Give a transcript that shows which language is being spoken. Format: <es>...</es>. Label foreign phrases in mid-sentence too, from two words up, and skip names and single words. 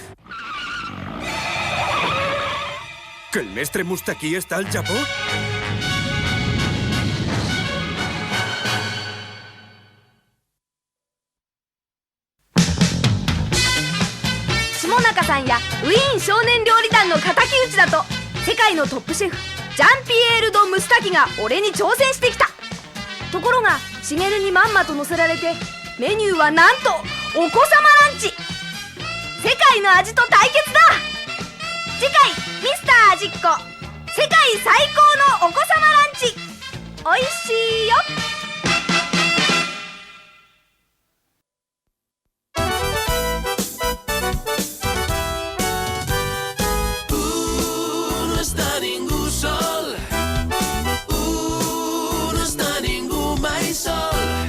<ca>Que el mestre Mustaki està al Japó?</ca> <ja>Shimonaka さんやウィーン少年料理団の敵討ちだと世界のトップシェフジャンピエール・ド・ムスタキが俺に挑戦してきた。ところがシゲルにまんまと乗せられてメニューはなんとお子様ランチ。世界の味と対決だ。次回ミスター味っ子世界最高のお子様ランチ、おいしいよ。</ja> <ca>No està ningú sol. No està ningú mai sol.</ca>